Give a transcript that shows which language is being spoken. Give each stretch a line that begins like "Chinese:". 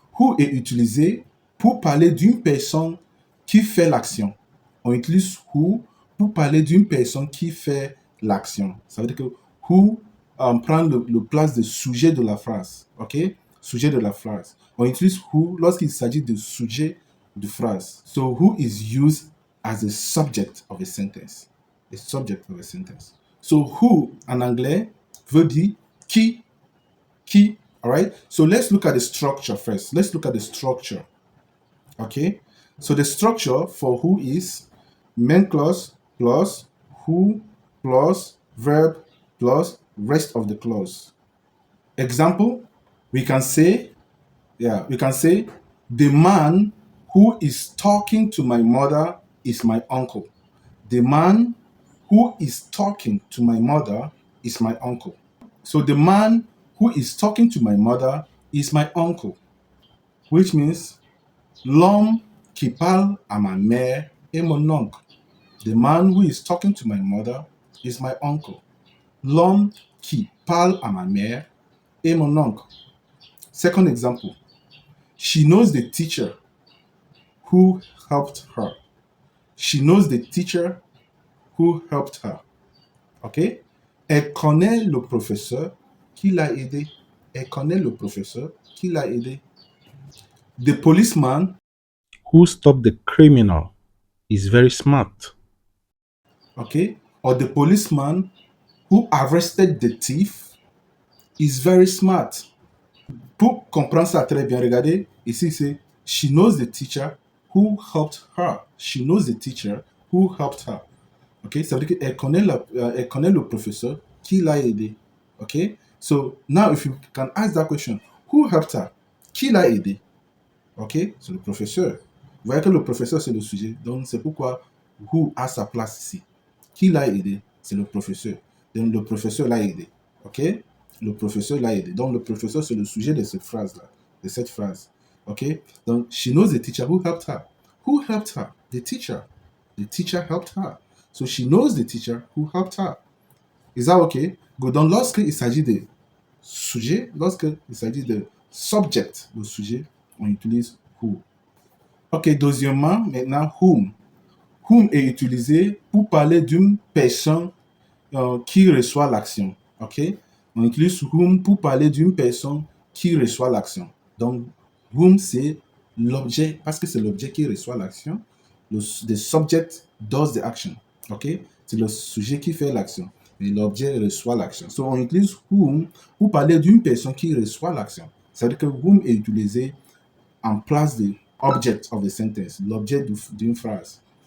French: Who est utilisé pour parler d'une personne qui fait l'action. On utilise who pour parler d'une personne qui fait l'action. Ça veut dire que who prend le place de sujet de la phrase. Ok? Sujet de la phrase. On utilise who lorsqu'il s'agit de sujet de phrase.
English: So who is used as a subject of a sentence. A subject of a sentence.
French: So who en anglais veut dire qui.
English: Qui. All right. So let's look at the structure first. Let's look at the structure. Okay. So the structure for who is main clause plus who plus verb plus rest of the clause. Example, we can say, the man who is talking to my mother is my uncle. The man who is talking to my mother is my uncle. So the man who is talking to my mother is my uncle, which means
French: l'homme qui parle à ma mère est mon oncle.
English: The man who is talking to my mother is my uncle.
French: L'homme qui parle à ma mère est mon oncle.
English: Second example, she knows the teacher who helped her. She knows the teacher who helped her. OK?
French: Elle connaît le professeur qui l'a aidé. Elle connaît le professeur qui l'a aidé.
English: The policeman who stopped the criminal is very smart. Okay? Or the policeman who arrested the thief is very smart.
French: Pour comprendre ça très bien, regardez, ici c'est
English: she knows the teacher who helped her. She knows the teacher who helped her. Okay?
French: Ça veut dire qu'elle connaît, elle connaît le professeur qui l'a aidé.
English: Okay? So now if you can ask that question, who helped her?
French: Qui l'a aidé? Ok? C'est le professeur. Vous voyez que le professeur, c'est le sujet. Donc, c'est pourquoi who a sa place ici. Qui l'a aidé? C'est le professeur. Donc, le professeur l'a aidé. Ok? Le professeur l'a aidé. Donc, le professeur, c'est le sujet de cette phrase-là. De cette phrase. Ok?
English: Donc, she knows the teacher who helped her. Who helped her? The teacher. The teacher helped her. So, she knows the teacher who helped her. Is that okay? Good.
French: Donc, lorsqu'il s'agit de sujet, lorsqu'il s'agit de subject, le sujet, on utilise who. Ok, deuxièmement, maintenant, whom. Whom est utilisé pour parler d'une personne qui reçoit l'action. Ok, on utilise whom pour parler d'une personne qui reçoit l'action. Donc, whom, c'est l'objet, parce que c'est l'objet qui reçoit l'action.
English: The subject does the action.
French: Ok, c'est le sujet qui fait l'action. Et l'objet reçoit l'action. So, on utilise whom pour parler d'une personne qui reçoit l'action. C'est-à-dire que whom est utilisé en place de
English: object of the sentence,
French: l'objet d'une phrase.